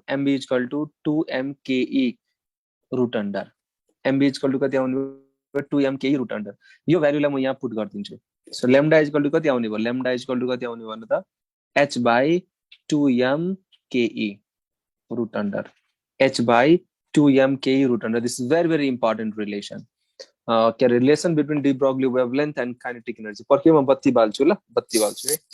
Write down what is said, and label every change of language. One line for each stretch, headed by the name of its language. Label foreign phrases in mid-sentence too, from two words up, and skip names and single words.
English: mv equal to 2mke root under. mv equal to
Nepali: कति आउने भयो?
English: 2mke root under.
Nepali: यो भ्यालुलाई म यहाँ पुट गर्दिन्छु।
English: so lambda equal to
Nepali: कति आउने भयो?
English: lambda equal to
Nepali: कति आउने भयो त?
English: h by 2mke root under, h by 2mke root under. this is very very important relation. क्या relation between de Broglie wavelength and kinetic energy।
Nepali: पर्खे म बत्ती बाल्छु ल, बत्ती बाल्छु है।